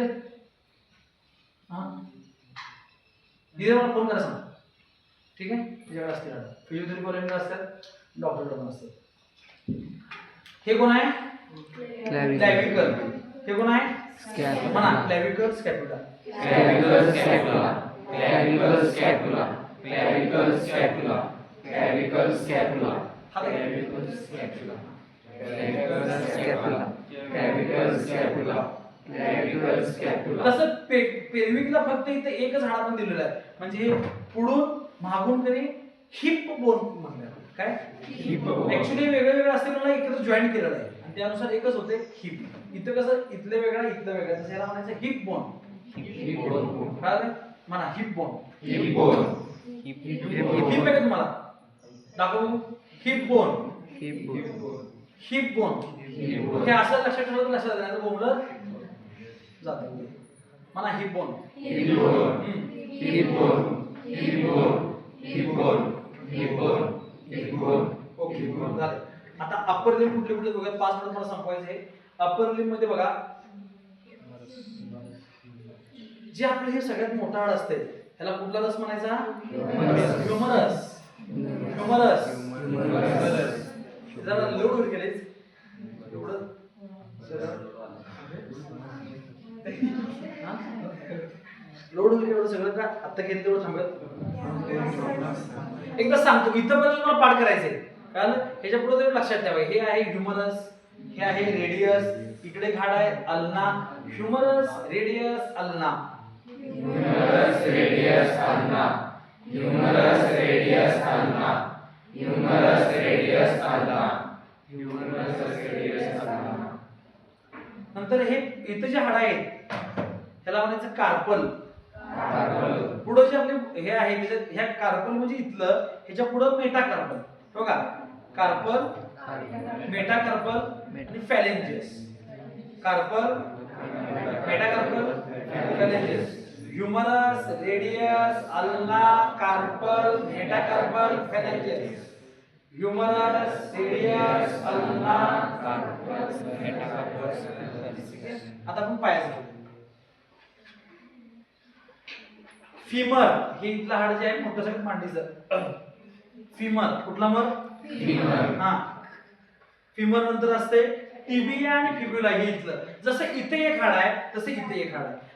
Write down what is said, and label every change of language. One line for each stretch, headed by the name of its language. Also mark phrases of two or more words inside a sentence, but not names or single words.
Marathi: हां दीदी मला फोन करा सांग. ठीक आहे. तिच्याकडे असते हाड.
English: physiotherapy collegela
Marathi: असतात. डॉक्टरकडून असतात. हे कोण आहे? क्लॅव्हिकल. हे कोण आहे?
English: Scapula.
Marathi: म्हणा
English: clavicle scapula. Clavicle scapula. Clavicle scapula. Clavicle scapula. Clavicle scapula. Clavicle scapula. Clavicle scapula. Clavicle scapula. Clavicle scapula.
Marathi: तसं पेल्विकला फक्त इथे एकच हाड आपण दिलेलं आहे. म्हणजे हे पुढून मागून तरी
English: hip bone
Marathi: म्हणतात. काय?
English: Hip bone.
Marathi: ऍक्च्युली वेगवेगळं असते मला एकत्र जॉईन केलेलं आहे आणि त्यानुसार एकच होते हिप. इथं कसं इथलं वेगळं इथलं वेगळं तसं याला म्हणायचं
English: hip bone. Hip bone.
Marathi: कळलं? म्हणा
English: hip bone. Hip bone.
Marathi: हिप आहे का तुम्हाला? दाखवू.
English: hip bone. Hip bone. hip bone. Hip bone.
Marathi: हे असं लक्षात ठेवलं तर लक्षात नाही तर बोंबलं जातं. म्हणा
English: hip bone. Hip bone. Hip bone. Hip bone. Hip bone. Hip bone. Hip bone.
Marathi: ओके झालं. आता
English: upper limb
Marathi: कुठले कुठले बघा. 5 मिनिट मला संपवायचं आहे.
English: upper limb
Marathi: मध्ये बघा जे आपलं हे सगळ्यात मोठा हाड असते ह्याला कुठला रस म्हणायचा?
English: humerus. humerus.
Marathi: जरा लोड होईल गेले एवढं लोड होईल एवढं सगळं का आता घेतलं तेवढं थांबत. एकदा सांगतो इथंपर्यंत तुम्हाला पाठ करायचंय. कारण ह्याच्या पुढे तुम्ही लक्षात ठेवा. हे आहे ह्युमरस. हे आहे रेडियस. इकडे घाड आहे अल्ना.
English: humerus radius ulna. Humerus radius ulna. Humerus radius ulna. Humerus radius ulna. Humerus radius ulna.
Marathi: नंतर हे इथं जे हाड आहेत ह्याला म्हणायचं कार्पल.
English: Carpal.
Marathi: पुढे जे आपले हे आहे त्याच्यात ह्या कार्पल म्हणजे इथलं ह्याच्या पुढे मेटाकार्पल. बघा
English: carpal metacarpal
Marathi: आणि फॅलेंजियस.
English: carpal metacarpal phalanges. humerus radius ulna carpal metacarpal phalanges. humerus radius ulna carpal metacarpal.
Marathi: आता आपण पायाचं घेऊ. फिमर हे इथलं हाड जे आहे मोठं सगळं मांडीचं. फिमर कुठला मर?
English: Femur.
Marathi: हा फिमर नंतर असते टिबिया आणि फिब्युला हे इथलं. जसं इथे एक हाड आहे तसं इथे एक हाड आहे.